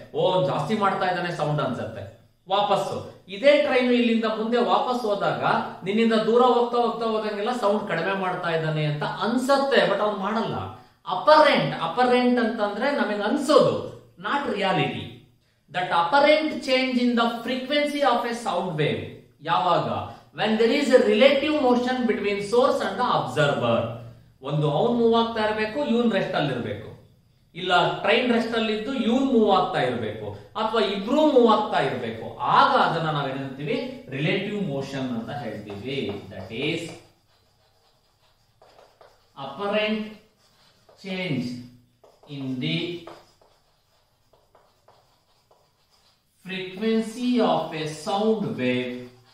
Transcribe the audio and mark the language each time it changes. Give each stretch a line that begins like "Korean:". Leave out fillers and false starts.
Kannada: ಓ, ಜಾಸ್ತಿ ಮಾಡ್ತಾ ಇದ್ದಾನೆ ಸೌಂಡ್ ಅನ್ಸುತ್ತೆ. ವಾಪಸ್ಸು ಇದೇ ಟ್ರೈನ್ ಇಲ್ಲಿಂದ ಮುಂದೆ ವಾಪಸ್ ಹೋದಾಗ ನಿನ್ನಿಂದ ದೂರ ಹೋಗ್ತಾ ಹೋದಂಗೆಲ್ಲ ಸೌಂಡ್ ಕಡಿಮೆ ಮಾಡ್ತಾ ಇದ್ದಾನೆ ಅಂತ ಅನ್ಸತ್ತೆ, ಬಟ್ ಅವ್ನು ಮಾಡಲ್ಲ. ಅಪರೆಂಟ್ ಅಂತಂದ್ರೆ ನಮಗೆ ಅನ್ಸೋದು,
English: Not reality. That apparent change in the frequency of a sound wave
Kannada: ಯಾವಾಗ?
English: when there is a relative motion between source and the observer.
Kannada: ಒಂದು ಅವನ್ ಮೂವ್ ಆಗ್ತಾ ಇರಬೇಕು, ಇವನ್ ರೆಸ್ಟ್ ಅಲ್ಲಿ ಇರಬೇಕು. ಇಲ್ಲ ಟ್ರೈನ್ ರೆಸ್ಟ್ ಅಲ್ಲಿ ಇದ್ದು ಇವನ್ ಮೂವ್ ಆಗ್ತಾ ಇರಬೇಕು, ಅಥವಾ ಇಬ್ರು ಮೂವ್ ಆಗ್ತಾ ಇರಬೇಕು. ಆಗ ಅದನ್ನ ನಾವು ಏನಂತೀವಿ? ರಿಲೇಟಿವ್ ಮೋಷನ್ ಅಂತ ಹೇಳ್ತೀವಿ.
English: That is apparent change in the frequency of a sound wave.